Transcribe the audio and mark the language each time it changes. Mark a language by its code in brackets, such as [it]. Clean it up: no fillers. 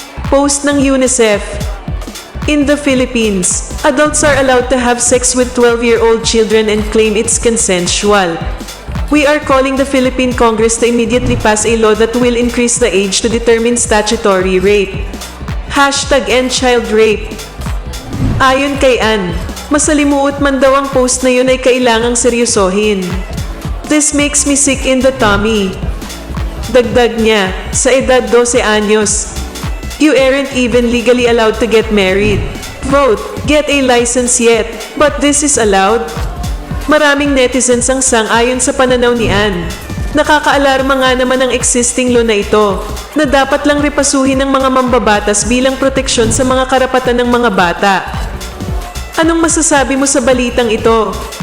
[tl] Post ng [en] UNICEF: In the Philippines, adults are allowed to have sex with 12-year-old children and claim it's consensual. We are calling the Philippine Congress to immediately pass a law that will increase the age to determine statutory rape. #EndChildRape. [tl] Ayon kay Ann, masalimuot man daw ang post na yun ay kailangang seryosohin. [en] This makes me sick in the tummy. [tl] Dagdag niya, sa edad 12 anyos, [en] you aren't even legally allowed to get married. Vote, get a license yet, but this is allowed? [tl] Maraming netizens ang sang-ayon sa pananaw ni Ann. Nakakaalarma nga naman ang existing law na ito, na dapat lang repasuhin ng mga mambabatas bilang proteksyon sa mga karapatan ng mga bata. Anong masasabi mo sa balitang ito?